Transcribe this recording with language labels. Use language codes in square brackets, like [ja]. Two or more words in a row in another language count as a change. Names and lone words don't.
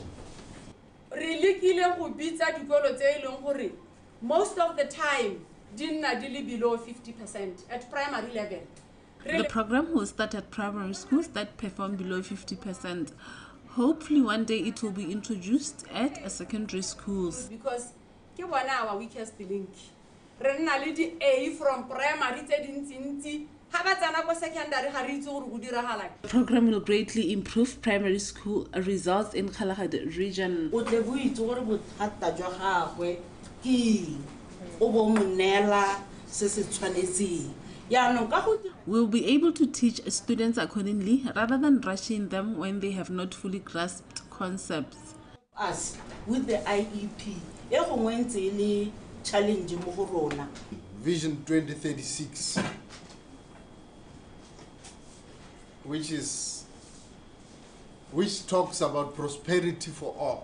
[en] Most of the time, below 50% at primary level. The program will start at primary schools that perform below 50%. Hopefully one day it will be introduced at secondary schools. Because [tn] ke bona [en] our weakest link. [tn] Re na le di A [en] from primary [tn] tse dintsi ha ba tsana ko secondary ga re itse gore go diragala. [en] The program will greatly improve primary school results in Kalahari region. [tn] O tle bo itse gore bothata jwa gagwe ke o bo monela se se tshwanetseng. [en] We'll be able to teach students accordingly rather than rushing them when they have not fully grasped concepts. Us, with the IEP, challenge Vision 2036, which talks about prosperity for all.